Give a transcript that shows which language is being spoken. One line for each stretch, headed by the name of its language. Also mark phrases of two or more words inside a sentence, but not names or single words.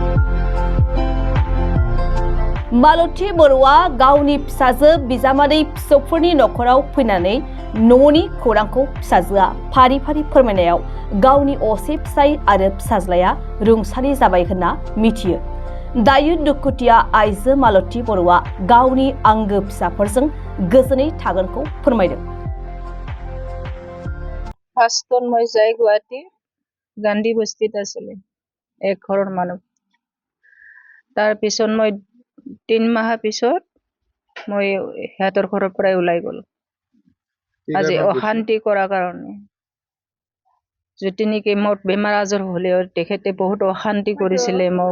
Bodo: मालती बर'आ गावनि फिसाजो बिजामादै फिसौफोरनि नखराव फैनानै न'नि खौरांखौ फिसाजोआ फारि फारि फोरमायनायाव गावनि असे फिसाय आरो फिसाज्लाया रुंसारि जाबाय होनना मिथियो। दायो दुखुथिया आइजो मालती बर'आ गावनि आंगो फिसाफोरजों गोजोनै थागोनखौ फोरमायदों।
Assamese: ফাৰ্ষ্টত মই যাই গুৱাহাটী গান্ধী বস্তিত আছিলে এক ঘৰৰ মানুহ। তাৰপিছত মই 3 মাহৰ পিছত মই সিহঁতৰ ঘৰৰ পৰাই ওলাই গ'লো। আজি অশান্তি কৰাৰ কাৰণে যদি নেকি মোৰ বেমাৰ আজাৰ হ'লেও তেখেতে বহুত অশান্তি কৰিছিলে মোক।